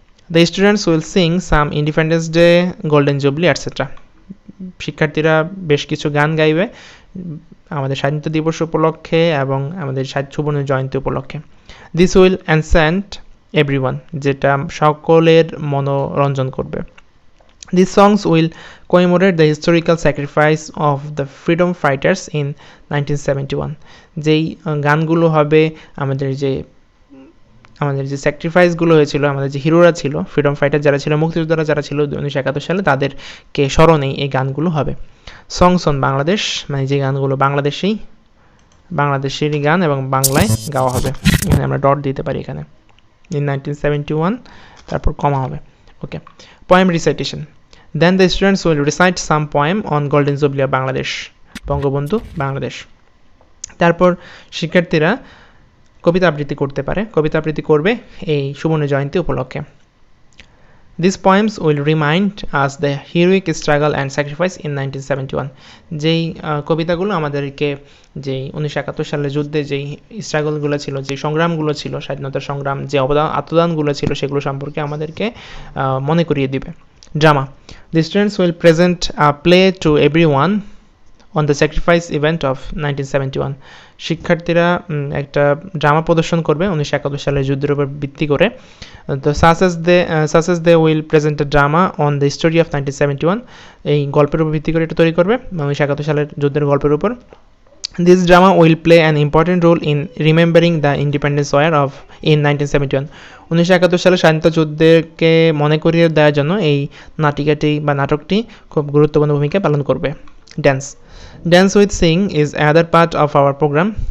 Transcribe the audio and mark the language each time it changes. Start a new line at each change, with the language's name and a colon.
English: The students will sing some Independence Day, Golden Jubilee, etc.
Bangla: শিক্ষার্থীরা বেশ কিছু গান গাইবে আমাদের স্বাধীনতা দিবস উপলক্ষে এবং আমাদের সুবর্ণ জয়ন্তী উপলক্ষে।
English: This will enchant everyone,
Bangla: যেটা সকলের মনোরঞ্জন করবে।
English: These songs will commemorate the historical sacrifice of the freedom fighters in 1971.
Bangla: যেই গানগুলো হবে আমাদের যে স্যাক্রিফাইসগুলো হয়েছিল, আমাদের যে হিরোরা ছিল, ফ্রিডম ফাইটার যারা ছিল, মুক্তিযোদ্ধারা যারা ছিল 1971 সালে, তাদেরকে স্মরণেই এই গানগুলো হবে।
English: songs on Bangladesh,
Bangla: মানে যে গানগুলো বাংলাদেশেরই গান এবং বাংলায় গাওয়া হবে। এখানে আমরা ডট দিতে পারি, এখানে ইন 1971 তারপর কমা হবে। ওকে। Poem recitation.
English: Then the students will recite some poem on golden jubilee of Bangladesh, Bangabandhu Bangladesh.
Bangla: তারপর শিক্ষার্থীরা কবিতা আবৃত্তি করতে পারে, কবিতা আবৃত্তি করবে এই সুবর্ণ জয়ন্তী উপলক্ষে।
English: These poems will remind us the heroic struggle and sacrifice in 1971.
Bangla: যেই কবিতাগুলো আমাদেরকে যেই 1971 সালের যুদ্ধে যেই স্ট্রাগলগুলো ছিল, যেই সংগ্রামগুলো ছিল, স্বাধীনতার সংগ্রাম, যে আত্মদানগুলো ছিল, সেগুলো সম্পর্কে আমাদেরকে মনে করিয়ে দিবে।
English: Drama. The students will present a play to everyone on the sacrifice event of 1971.
Bangla: শিক্ষার্থীরা একটা ড্রামা প্রদর্শন করবে 1971 সালের যুদ্ধের উপর ভিত্তি করে।
English: তো such as they will present a drama on the story of 1971.
Bangla: এই গল্পের উপর ভিত্তি করে এটা তৈরি করবে 1971 সালের যুদ্ধের গল্পের উপর।
English: This drama will play an important role in remembering the independence war of in 1971.
Bangla: 1971 সালে স্বাধীনতা যুদ্ধকে মনে করিয়ে দেওয়ার জন্য এই নাটকটি খুব গুরুত্বপূর্ণ ভূমিকা পালন করবে।
English: Dance. Dance with Sing is another part of our program.